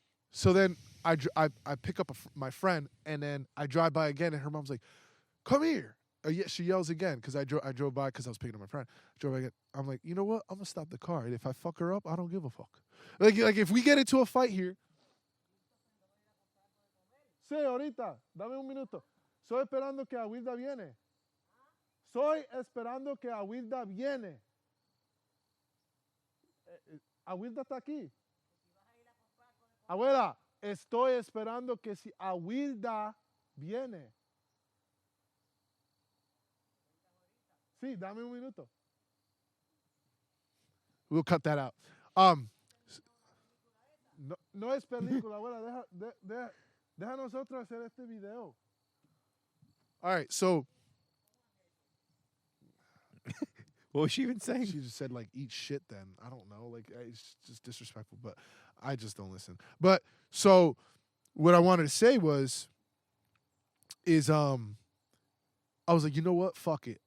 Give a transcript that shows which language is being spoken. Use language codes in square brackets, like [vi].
[en] So then I pick up my friend, and then I drive by again, and her mom's like, come here. Yeah, she yells again because I drove by because I was picking up my friend. I drove by again. I'm like, you know what? I'm going to stop the car. And if I fuck her up, I don't give a fuck. Like if we get into a fight here. [es] Sí, ahorita. Dame un minuto. Soy esperando que Awilda viene. Soy esperando que Awilda viene. Awilda está aquí. Abuela, estoy esperando que si Awilda viene. Sí, dame un minuto. [en] We'll cut that out. [es] No es película, abuela. Deja nosotros hacer este video. [en] All right, so. What was she even saying? She just said, like, eat shit then. I don't know. Like, it's just disrespectful, but I just don't listen. But, so, what I wanted to say is I was like, you know what? Fuck it.